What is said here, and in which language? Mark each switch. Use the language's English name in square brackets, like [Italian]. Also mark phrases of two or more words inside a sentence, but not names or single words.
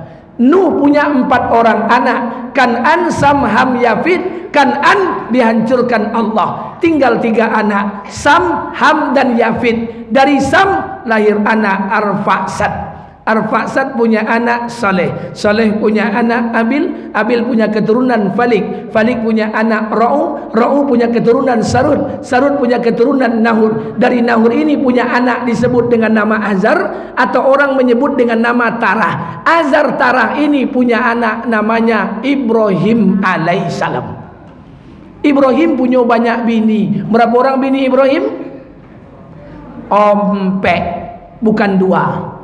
[Indonesian] Nuh punya 4 orang anak, Kan'an, Sam, Ham, Yafid. Kan'an dihancurkan Allah, tinggal 3 anak, Sam, Ham dan Yafid. Dari Sam lahir anak Arfaksad. Arfaksad punya anak Saleh, Saleh punya anak Abil, Abil punya keturunan Falik, Falik punya anak Ra'u, Ra'u punya keturunan Sarud, Sarud punya keturunan Nahur. Dari Nahur ini punya anak disebut dengan nama Azar, atau orang menyebut dengan nama Tarah. Azar Tarah ini punya anak namanya Ibrahim alaihissalam. Ibrahim punya banyak bini. Berapa orang bini Ibrahim? Ompek, bukan 2.